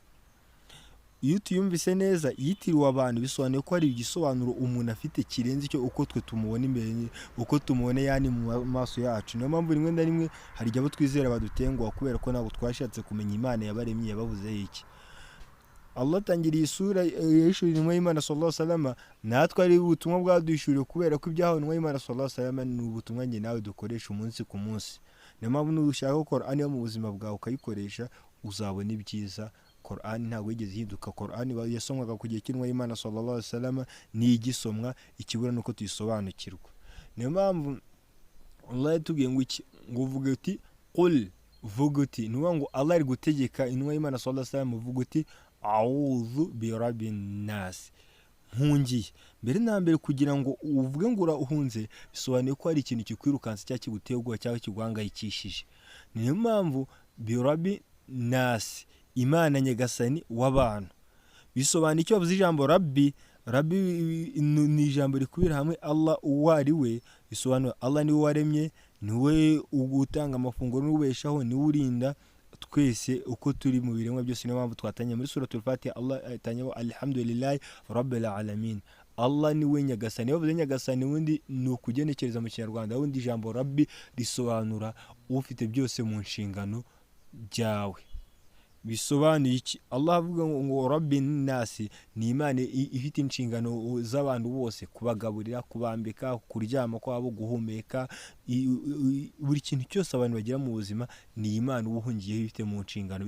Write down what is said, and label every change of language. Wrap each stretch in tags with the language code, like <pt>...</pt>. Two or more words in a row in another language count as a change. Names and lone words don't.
<rw>Iyo tuyumvise neza yitiriwe abantu bisobanuye ko hari igisobanuro umuntu afite kirenze icyo uko twe tumubona imbere, uko tumubona yani mu maso yacu. Niyo mpamvu rimwe na rimwe hari abo twizera badutenguha kubera ko ntabwo twashatse kumenya Imana yabaremye yabavuzeho iki. Allah atangiriye isura yishurira intumwa y'Imana</rw> <ar>صلى الله عليه وسلم,</ar> <rw>natwe ari ubutumwa bwadushuriye kubera ko ibyahawe intumwa y'Imana</rw> <ar>صلى الله عليه وسلم</ar> <rw>ni ubutumwa nge nawe dukoresha umunsi ku munsi. Niyo mpamvu nushaka ko Qur'ani yo mu buzima bwawe ukayikoresha uzabona ibyiza. Qur'ani ntabwo yigeze ihinduka. Qur'ani yasomwaga ku gihe cy'intumwa y'Imana</rw> <ar>صلى الله عليه وسلم,</ar> <rw>ni igisomwa, ikibura nuko tuyisobanukirwa. Niyo mpamvu Allah yatubwiye ngo iki, ngo uvuge uti qul, vuga uti, nuwa ngo Allah ari gutegeka intumwa y'Imana</rw> <ar>صلى الله عليه وسلم</ar> <rw>uvuga uti</rw> <ar>أعوذ برب الناس,</ar> <rw>mpungiye. Mbere na mbere kugira ngo uvuge ngo urahunze bisobanuye ko hari ikintu kikwirukansa cyangwa kiguteye ubwoba cyangwa kiguhangayikishije. Niyo mpamvu</rw> <ar>برب الناس,</ar> <rw>Imana nyagasani w'abantu. Bisobanuye icyo bavuze ijambo rabbi. Rabbi ni ijambo rikubira hamwe Allah uwo ari we. Bisobanuye Allah niwe waremye, niwe ugutanga amafunguro n'ubeshaho, niwe urinda twese uko turi mu biremwa byose. Niyo mpamvu twatanye muri suratul Fatiha Allah atanyeho</rw> <ar>الحمد لله رب العالمين.</ar> <rw>Allah niwe nyagasani. Iyo bavuze nyagasani wundi ni ukugenekereza mu Kinyarwanda, wundi ijambo rabbi risobanura ufite byose mu nshingano byawe. Bisobanuye iki? Allah avuga ngo</rw> <ar>رب الناس,</ar> <rw>ni Imana ifite inshingano z'abantu bose, kubagaburira, kubambika, kuryama kwabo, guhumeka, buri kintu cyose abantu bagira mu buzima ni Imana ubuhungiyeho ifite mu nshingano.</rw>